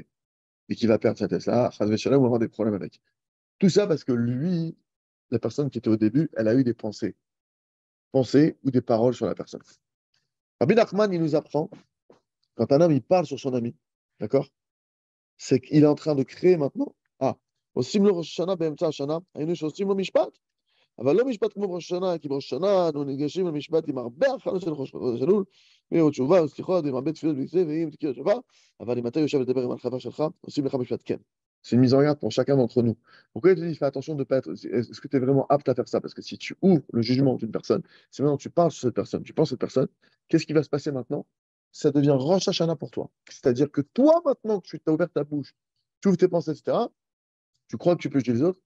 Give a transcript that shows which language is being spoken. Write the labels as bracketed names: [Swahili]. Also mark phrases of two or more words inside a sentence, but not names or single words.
[French] Et qu'il va perdre sa Tesla, on va avoir des problèmes avec. Tout ça parce que lui, la personne qui était au début, elle a eu des pensées. Pensées ou des paroles sur la personne. Rabbi Nachman, il nous apprend, quand un homme, il parle sur son ami, d'accord? C'est qu'il est en train de créer maintenant. [Hebrew] Ah, עושים לו ראש השנה באמצע השנה, היינו שעושים לו משפט, אבל לא משפט כמו בראש השנה, כי בראש השנה אנו ניגשים למשפט עם הרבה הכנות של ראש אלול, ועוד תשובה וסליחות, ועם הרבה תפילות וזה, ועם תקיעות שופר, אבל אם אתה יושב לדבר עם החבר שלך, עושים לך משפט כן. [French] C'est une mise en garde pour chacun d'entre nous. Pourquoi il te dit, fais attention de ne pas être. Est-ce que tu es vraiment apte à faire ça? Parce que si tu ouvres le jugement d'une personne, c'est maintenant que tu parles sur cette personne, tu penses à cette personne, qu'est-ce qui va se passer maintenant? Ça devient Rosh Hashanah pour toi. C'est-à-dire que toi, maintenant que tu as ouvert ta bouche, tu ouvres tes pensées, etc., tu crois que tu peux juger les autres.